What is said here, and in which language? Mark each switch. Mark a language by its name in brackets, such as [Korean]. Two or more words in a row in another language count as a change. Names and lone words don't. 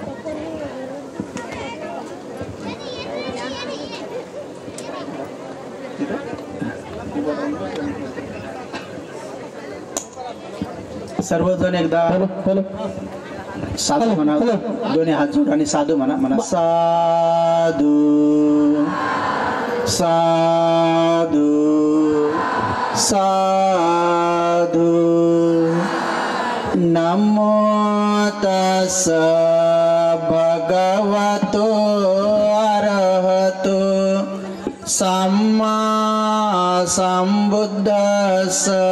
[Marathi] सर्वजण एकदा साधू म्हणा, दोन्ही हात जोड आणि साधू म्हणा। म्हणा साधू साधू साधू। [Pali] नमो तस् भगवतो अरहतो सम्मा सम्बुद्धस्स।